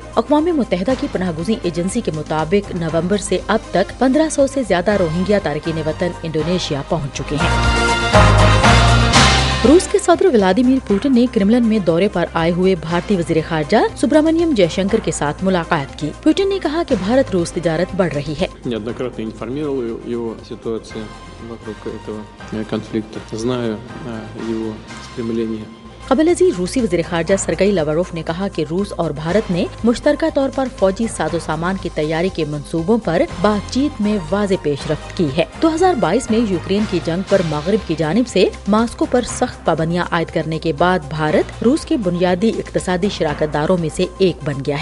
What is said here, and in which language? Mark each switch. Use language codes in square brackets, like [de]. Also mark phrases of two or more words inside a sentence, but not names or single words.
[ur] اقوام متحدہ کی پناہ گزین ایجنسی کے مطابق نومبر سے اب تک 1500 سے زیادہ روہنگیا تارکین وطن انڈونیشیا پہنچ چکے ہیں۔ روس کے صدر ولادیمیر پوٹن نے کرملن میں دورے پر آئے ہوئے بھارتی وزیر خارجہ سبرامنیم جے شنکر کے ساتھ ملاقات کی۔ پوٹن نے کہا کہ بھارت روس تجارت بڑھ رہی ہے۔ [ru] неоднократно информировал его о ситуации вокруг этого конфликта, знаю его стремление [ur] قبل ازیں روسی وزیر خارجہ سرگئی لاوروف نے کہا کہ روس اور بھارت نے مشترکہ طور پر فوجی ساز و سامان کی تیاری کے منصوبوں پر بات چیت میں واضح پیش رفت کی ہے۔ 2022 میں یوکرین کی جنگ پر مغرب کی جانب سے ماسکو پر سخت پابندیاں عائد کرنے کے بعد بھارت روس کے بنیادی اقتصادی شراکت داروں میں سے ایک بن گیا ہے۔